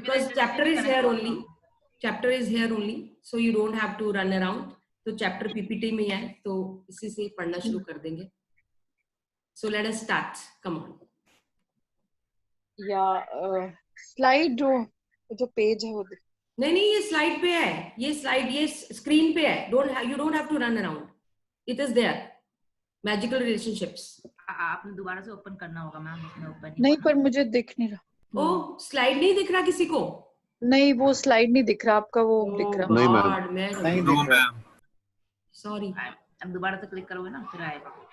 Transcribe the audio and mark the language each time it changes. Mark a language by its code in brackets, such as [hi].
[en] Because chapter is here only. Chapter is here only, so you don't have to run around. [hi] तो chapter PPT में है, तो इसी से पढ़ना शुरू कर देंगे. [en] So let us start. Come on. [hi] Yeah, slide जो पेज है वो नहीं ये स्लाइड पे है, ये स्लाइड ये स्क्रीन पे है. [en] You don't have to run around. It is there. Magical relationships. [hi] आपने दोबारा से ओपन करना होगा मैम, इसमें ओपन नहीं, पर मुझे दिख नहीं रहा. ओ स्लाइड नहीं दिख रहा किसी को? नहीं, वो स्लाइड नहीं दिख रहा, आपका वो दिख रहा. नहीं मैम, नहीं दिख रहा. सॉरी. अब दोबारा से क्लिक करोगे ना फिर आएगा.